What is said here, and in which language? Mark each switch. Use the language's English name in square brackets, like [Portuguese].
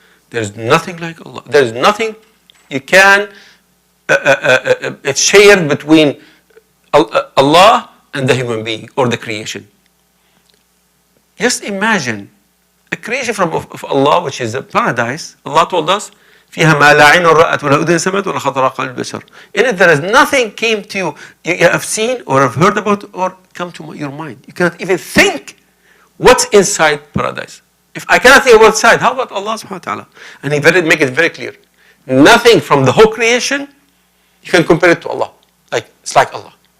[English] There is nothing like Allah. There is nothing you can, it's shared between Allah and the human being or the creation. Just imagine a creation of Allah, which is a paradise. Allah told us, [Arabic] فيها ما لا عين رأت ولا أذن سمعت ولا خطر على قلب البشر. [English] In it, there is nothing came to you, you have seen or have heard about or come to your mind. You cannot even think what's inside paradise. If I cannot think what's inside, how about Allah subhanahu wa ta'ala? And He make it very clear. Nothing from the whole creation, you can compare it to Allah. It's like Allah.